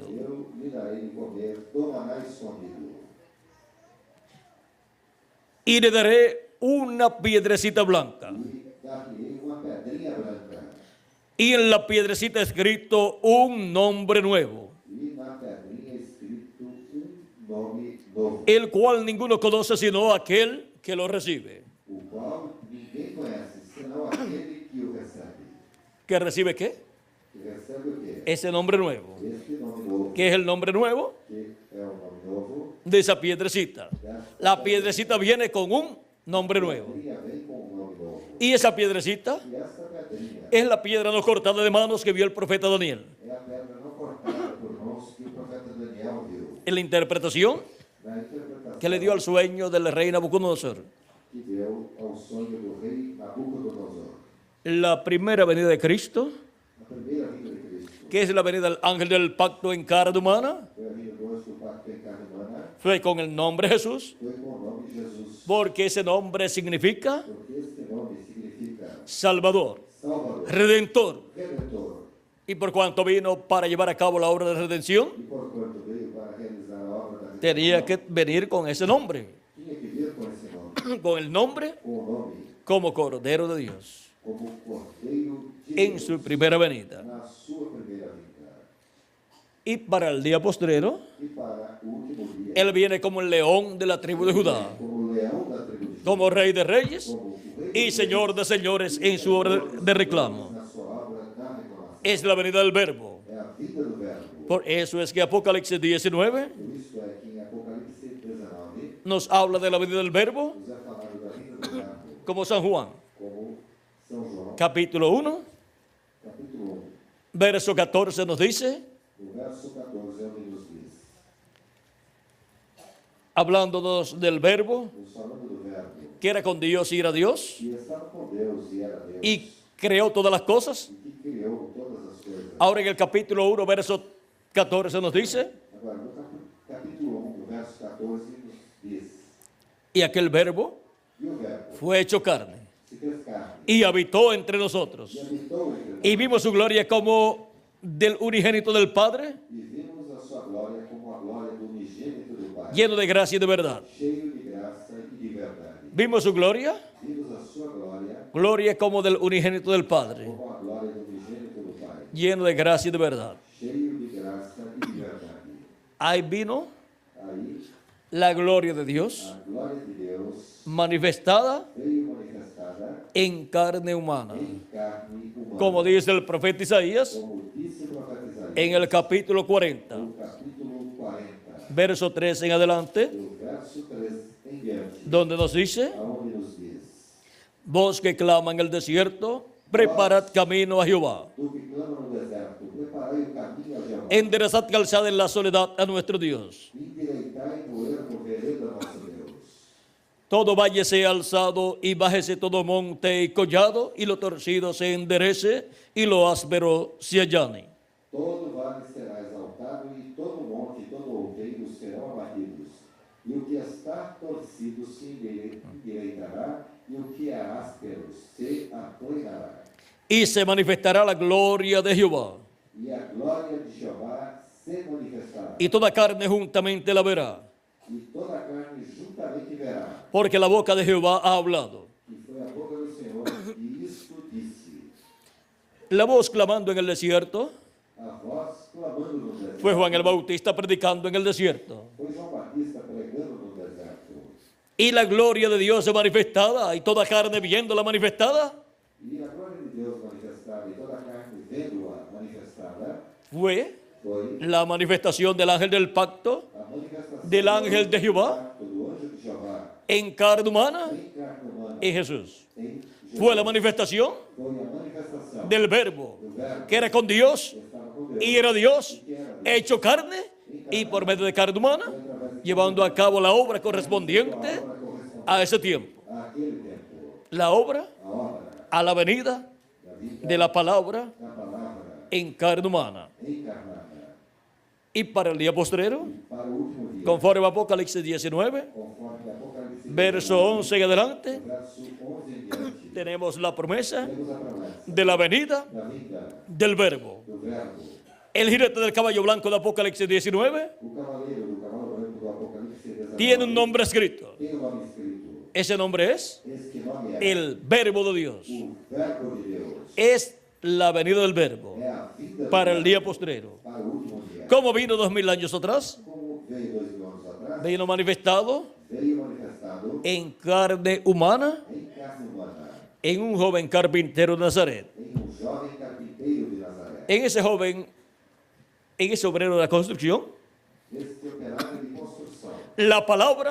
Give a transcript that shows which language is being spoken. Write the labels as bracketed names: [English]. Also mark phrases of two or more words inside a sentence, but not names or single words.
[Portuguese] eu lhe darei de comer do maná escondido. [Spanish] Y le daré una piedrecita blanca. [Portuguese] E dar-lhe uma pedrinha branca. [Spanish] Y en la piedrecita escrito un nombre nuevo, [Portuguese] E na pedrinha escrito nome novo, [Spanish] el cual ninguno conoce sino aquel que lo recibe. [Portuguese] o qual ninguém conhece, senão aquele que o recebe. [Spanish] ¿Que recibe qué? [Portuguese] Que recebe o quê? [Spanish] Ese nombre nuevo. [Portuguese] Este nome novo, [Spanish] ¿Qué es el nombre nuevo? [Portuguese] que é o nome novo, [Spanish] De esa piedrecita. La piedrecita viene con un nombre nuevo. [Portuguese] pedrinha vem com o nome novo. [Spanish] Y esa piedrecita [Portuguese] E essa pedrinha [Spanish] es la piedra no cortada de manos que vio el profeta Daniel. [Portuguese] é a pedra não cortada por mãos que o profeta Daniel viu. [Spanish] En la interpretación [Portuguese] Na interpretação [Spanish] que le dio al sueño del rey Nabucodonosor. [Portuguese] que deu ao sonho do rei Nabucodonosor. [Spanish] La primera venida de Cristo, [Portuguese] A primeira vinda de Cristo [Spanish] que es la venida del ángel del pacto en carne humana, [Portuguese] foi a vinda do anjo do pacto em carne humana, [Spanish] fue con el nombre Jesús, [Portuguese] foi com o nome de Jesus, [Spanish] porque ese nombre significa [Portuguese] porque este nome significa [Spanish] Salvador, [Portuguese] Salvador, [Spanish] Redentor. [Portuguese] Redentor, [Spanish] Y por cuanto vino para llevar a cabo la obra de redención, [Portuguese] e por quanto veio para realizar a obra da [Spanish] tenía [Portuguese] redenção, [Spanish] que venir con ese nombre, [Portuguese] tinha que vir com esse nome, [Spanish] con el nombre [Portuguese] com o nome [Spanish] como Cordero de Dios, [Portuguese] como Cordeiro de [Spanish] en [Portuguese] Deus, [Spanish] su primera venida. [Portuguese] na sua primeira vinda. [Spanish] Y para el día postrero, [Portuguese] E para o último dia, [Spanish] Él viene como el león de la tribu de Judá, [Portuguese] como o leão da tribo de Judá, [Spanish] como Rey de Reyes [Portuguese] como o rei [Spanish] y Señor de Señores en su obra de reclamo. [Portuguese] na sua obra da reclamação. [Spanish] Es la venida del Verbo. [Portuguese] É a vida do verbo. [Spanish] Por eso es que Apocalipsis 19 [Portuguese] Por isso é que em Apocalipse 19 [Spanish] nos habla de la venida del Verbo, [Portuguese] nos é falado da vida do verbo, [Spanish] como San Juan, [Portuguese] como São João, [Spanish] capítulo 1, [Portuguese] capítulo 1, [Spanish] verso 14 nos dice, [Portuguese] o verso 14 é o que nos diz. [Spanish] hablándonos del Verbo, [Portuguese] Nos falando do verbo, [Spanish] que era con Dios y era Dios, [Portuguese] que estava com Deus e era Deus, [Spanish] y creó todas las cosas. [Portuguese] e que criou todas as coisas. [Spanish] Ahora en el capítulo 1, verso 14 nos dice, [Portuguese] Agora, no capítulo 1, o verso 14, nos diz, [Spanish] y aquel Verbo [Portuguese] e o verbo [Spanish] fue hecho carne [Portuguese] se fez carne, [Spanish] y habitó entre nosotros. [Portuguese] e habitou entre nós, [Spanish] Y vimos su gloria como del unigénito del Padre, [Portuguese] e vimos a sua glória como a glória do unigênito do Pai, [Spanish] lleno de gracia y de verdad. [Portuguese] cheio de graça e de verdade. [Spanish] Vimos su gloria, [Portuguese] Vimos a sua glória [Spanish] gloria como del unigénito del Padre, [Portuguese] como a glória do unigênito do Pai, [Spanish] lleno de gracia y de verdad. [Portuguese] cheio de graça e de verdade. [Spanish] Ahí vino [Portuguese] Aí, [Spanish] la gloria de Dios [Portuguese] a glória de Deus [Spanish] manifestada [Portuguese] veio manifestada [Spanish] en carne humana. [Portuguese] em carne humana. [Spanish] Como dice el profeta Isaías [Portuguese] Como disse o profeta Isaías, [Spanish] en el capítulo 40, [Portuguese] no capítulo 40, [Spanish] verso 3 en adelante, [Portuguese] do verso 3 em diante, [Spanish] donde nos dice: [Portuguese] aonde nos diz: [Spanish] voz que clama en el desierto, preparad camino a Jehová, [Portuguese] Tu que clama no deserto, preparai o caminho a Jeová, [Spanish] enderezad calzada en la soledad a nuestro Dios. [Portuguese] endireitai no ermo vereda nosso Deus. [Spanish] Todo valle sea alzado y bájese todo monte y collado, y lo torcido se enderece y lo áspero se allane. [Portuguese] Todo vale será exaltado, e todo monte e todo outeiro serão abatidos. E o que está torcido se endireitará, e o que é áspero se aplanará. [Spanish] Y se manifestará la gloria de Jehová, [Portuguese] E a glória de Jeová se manifestará, [Spanish] y toda carne juntamente la verá, [Portuguese] e toda a carne juntamente verá. [Spanish] porque la boca de Jehová ha hablado. [Portuguese] E foi a boca do Senhor que isto disse. [Spanish] La voz clamando en el desierto [Portuguese] A voz clamando no deserto. [Spanish] fue Juan el Bautista predicando en el desierto. [Portuguese] Foi João Batista pregando no deserto. [Spanish] Y la gloria de Dios manifestada, y toda carne viéndola manifestada, [Portuguese] E a glória de Deus manifestada, e toda a carne vendo-a manifestada, [Spanish] fue [Portuguese] foi [Spanish] la manifestación del ángel del pacto, [Portuguese] a manifestação [Spanish] del ángel de Jehová, [Portuguese] do anjo de Jeová [Spanish] en carne humana, [Portuguese] em carne humana, [Spanish] en Jesús. [Portuguese] em [Spanish] Fue la [Portuguese] Jesus. [Spanish] manifestación [Portuguese] Foi a manifestação [Spanish] del Verbo, [Portuguese] do Verbo [Spanish] que era con Dios, [Portuguese] que estava com Deus [Spanish] y era Dios, [Portuguese] e que era Deus, [Spanish] hecho carne, y por medio de carne humana, llevando a cabo la obra correspondiente [Portuguese] a obra correspondente [Spanish] a ese tiempo. [Portuguese] àquele tempo. [Spanish] La obra [Portuguese] A obra [Spanish] a la venida [Portuguese] da vida [Spanish] de la palabra [Portuguese] da palavra [Spanish] en carne humana. [Portuguese] encarnada. [Spanish] Y para el día postrero, [Portuguese] E para o último dia, [Spanish] conforme a Apocalipsis 19, [Portuguese] conforme Apocalipse [Spanish] verso 11 en adelante, [Portuguese] verso 11 em diante, [Spanish] tenemos la promesa [Portuguese] temos a promessa [Spanish] de la venida [Portuguese] da vida [Spanish] del Verbo. [Portuguese] do Verbo. [Spanish] El jinete del caballo blanco de Apocalipsis 19 [Portuguese] O cavaleiro do cavalo branco do Apocalipse 19 [Spanish] tiene un nombre escrito. [Portuguese] tem um nome escrito. [Spanish] Ese nombre es [Portuguese] Este nome é [Spanish] el Verbo de Dios. [Portuguese] o Verbo de Deus. [Spanish] Es la venida del Verbo [Portuguese] É a vida [Spanish] para [Portuguese] do [Spanish] el día postrero. [Portuguese] para o último dia. [Spanish] ¿Cómo vino 2000 años atrás? [Portuguese] Como veio 2000 anos atrás, [Spanish] Vino manifestado [Portuguese] veio manifestado [Spanish] en carne humana [Portuguese] em carne humana, [Spanish] en un joven carpintero de Nazaret. [Portuguese] em um jovem carpinteiro de Nazaré. [Spanish] En ese joven, en ese obrero de la construcción, [Portuguese] Este operário de construção, [Spanish] la palabra